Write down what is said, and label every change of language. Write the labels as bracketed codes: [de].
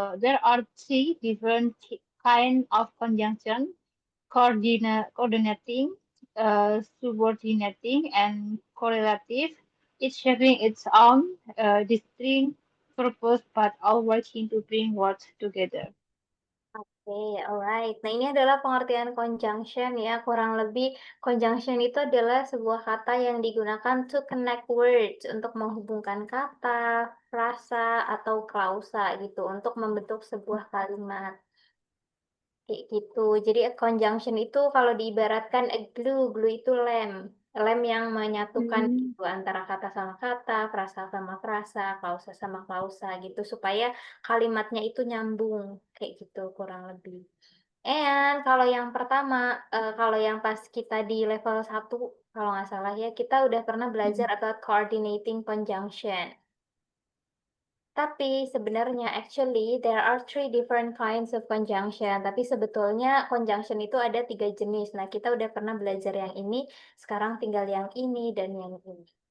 [en] There are three different kind of conjunction: coordinating, subordinating, and correlative, each having its own distinct purpose but all working to bring words together. Oke, alright. [id] Nah, ini adalah pengertian conjunction ya. Kurang lebih conjunction itu adalah sebuah kata yang digunakan [en] to connect words [id] untuk menghubungkan kata, frasa, atau klausa gitu untuk membentuk sebuah kalimat. Kayak gitu. Jadi conjunction itu kalau diibaratkan glue itu lem. Lem yang menyatukan Hmm. gitu antara kata sama kata, frasa sama frasa, klausa sama klausa gitu supaya kalimatnya itu nyambung kayak gitu kurang lebih. Kalau yang pertama, kalau yang pas kita di level 1 kalau nggak salah ya, kita udah pernah belajar Hmm. [en] about coordinating conjunction. [id] Tapi sebenarnya [en] actually there are three different kinds of conjunction. [id] Tapi sebetulnya conjunction itu ada 3 jenis. Nah, kita udah pernah belajar yang ini, sekarang tinggal yang ini dan yang ini.